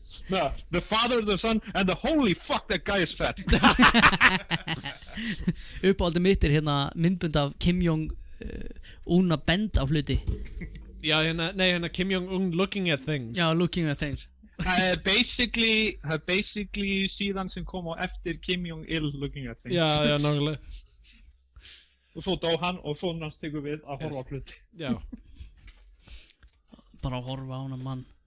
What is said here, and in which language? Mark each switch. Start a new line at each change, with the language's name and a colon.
English: No, the Father, the Son and the Holy fuck, that guy is fat.
Icelandic: Uppáhaldið mitt er hérna myndbund af Kim Jong-un að benda á hluti. Já, hérna
English: Kim Jong-un looking at things. Já, looking at things.
Icelandic: Það er basically síðan sem kom á eftir Kim Jong-il
English: looking at things.
Icelandic: Já, nákvæmlega. Og svo dó hann og sonur hans tekur við að horfa á hluti. Já. Bara að horfa á hana mann.